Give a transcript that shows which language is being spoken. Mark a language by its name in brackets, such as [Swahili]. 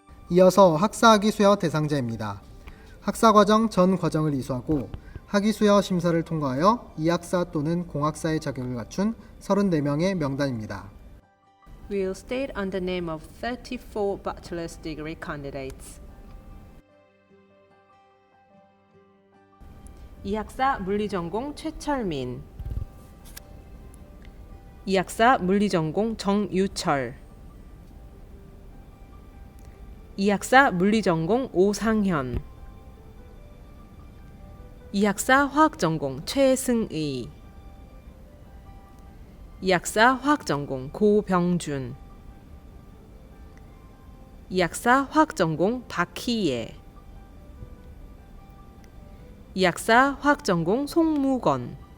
[Korean] 이어서 학사학위수여 대상자입니다. 학사과정 전 과정을 이수하고 학위수여 심사를 통과하여 이학사 또는 공학사의 자격을 갖춘 34명의 명단입니다. [English] We'll state on the name of 34 bachelor's degree candidates. [Korean] 이학사 물리전공 최철민, 이학사 물리전공 정유철, 이학사 물리전공 오상현, 이학사 화학전공 최승의, 이학사 화학전공 고병준, 이학사 화학전공 박희예, 이학사 화학전공 송무건,